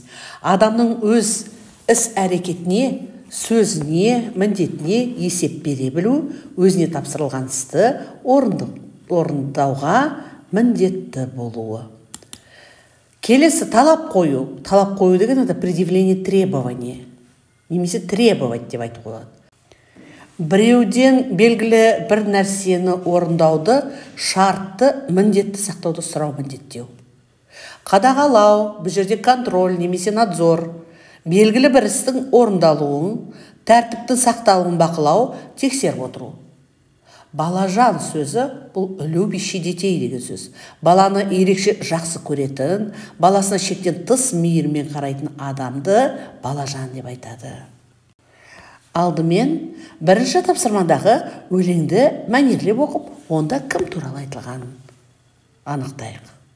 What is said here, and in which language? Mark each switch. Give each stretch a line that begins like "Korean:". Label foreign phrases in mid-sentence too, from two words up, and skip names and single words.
Kazakh: Адамның өз іс-әрекетіне, сөзіне, міндетіне есеп бере білу, өзіне тапсырылған істі орындауға міндетті болуы. Келесі талап қою. Талап қою деген
Russian: это предъявление требования.
Kazakh: Немесе требовать деп айтуға болады. Біреуден белгілі бір нәрсені орындауды, шартты, міндетті сақтауды сұрау, міндеттеу. Қадағалау, бұл жерде контроль немесе надзор, белгілі бір істің орындалуын, тәртіптің сақталуын бақылау, тексеріп отыру. Балажан сөзі бұл
Russian: любящий детей
Kazakh: деген сөз. Баланы ерекше жақсы көретін, баласына шектен тыс мейірмен қарайтын адамды балажан деп айтады. Алдымен бірінші тапсырмадағы өлеңді мәнерлеп оқып, онда кім туралы айтылғанын анықтайық.